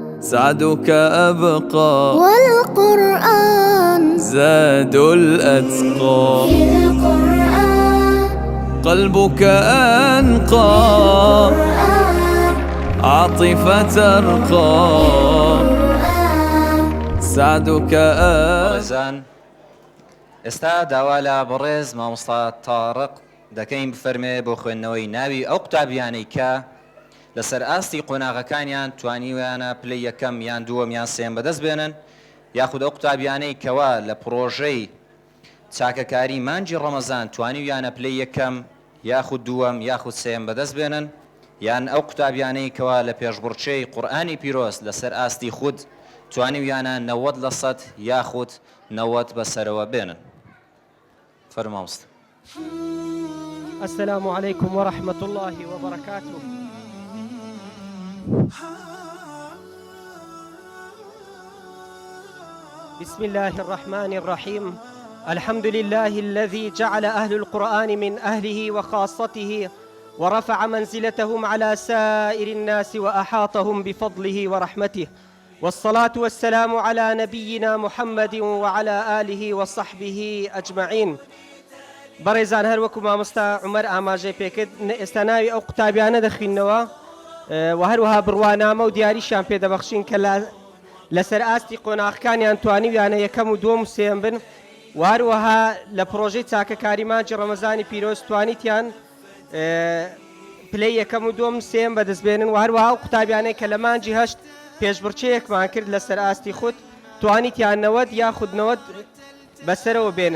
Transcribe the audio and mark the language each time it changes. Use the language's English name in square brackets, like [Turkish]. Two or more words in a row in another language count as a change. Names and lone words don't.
[Arabic] سعدك أبقى والقرآن زاد الأتقى قلبك أنقى عاطفة أرقى سعدك [Central Kurdish] بەڕێزان ئێستا داوا لە بەڕێز مامۆستا تاڕق دەکەین بفەرمێ بۆ خوێندنەوەی ناوی ئەو قوتابیانەی کە لەسەر ئاستی قۆناغەکانیان توانیویانە پلەی یەکەم یان دووەم یان سێم بەدەست بێنن یاخود ئەو قوتابیانەی کەوا لە پرۆژەی چاکەکاری مانجی ڕەمەزان توانیویانە پلەی یەکەم یاخود دووەم یاخود سێم بەدەست بێنن یان ئەو قوتابیانەی کەوا لە پێشبڕچەی قورئانی پیرۆست لەسەر ئاستی خود توانیویانە 90% یاخود 90 بەسەرەوە بێنن. فەرموو مامۆستا. [Arabic] السلام عليكم ورحمة الله وبركاته. بسم الله الرحمن الرحيم. الحمد لله الذي جعل أهل القرآن من أهله وخاصته ورفع منزلتهم على سائر الناس وأحاطهم بفضله ورحمته، والصلاة والسلام على نبينا محمد وعلى آله وصحبه أجمعين. [Central Kurdish] بەڕێزان هەروەکو مامۆستا عومەر ئاماژەی پێکرد ئێستا ناوی ئەو قوتابیانە دەخوێنەوە و هەروەها بڕوانامە و دیاریشیان پێدەبەخشین کە لەسەر ئاستی قۆناغەکانیان توانیویانە یەکەم و دووەم و سێم بن و هەروەها لە پرۆژەی چاکەکاری مانجی ڕەمەزانی پیرۆز توانیتیان پلەی یەکەم و دووەم و سێم بەدەستبێنن و هەروەها ئەو قوتابیانەی کە لە مانجی هەشت پێشبڕچەیەکمان کرد لەسەر ئاستی خودت توانیتیان 90 یاخود 90 بەسەرەوە بێنن.